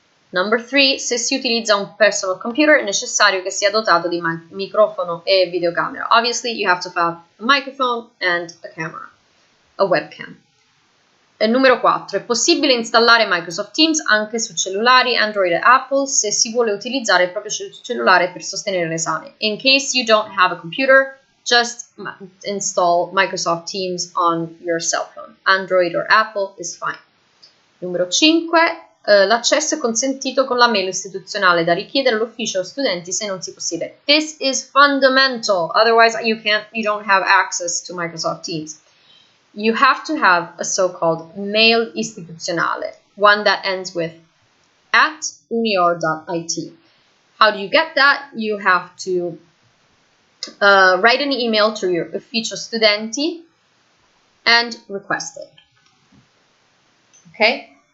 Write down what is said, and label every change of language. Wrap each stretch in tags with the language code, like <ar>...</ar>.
<en>Number 3,</en> <it>se si utilizza un personal computer è necessario che sia dotato di microfono e videocamera.</it> <en>Obviously, you have to have a microphone and a camera, a webcam.</en> <it>E numero 4, è possibile installare Microsoft Teams anche su cellulari Android e Apple se si vuole utilizzare il proprio cellulare per sostenere l'esame.</it> <en>In case you don't have a computer, just install Microsoft Teams on your cell phone. Android or Apple is fine.</en> <it>Numero 5, l'accesso è consentito con la mail istituzionale da richiedere all'ufficio studenti se non si possiede.</it> <en>This is fundamental, otherwise you don't have access to Microsoft Teams. You have to have a so-called mail istituzionale, one that ends with @unior.it. How do you get that? You have to write an email to your ufficio studenti and request it. Okay?</en>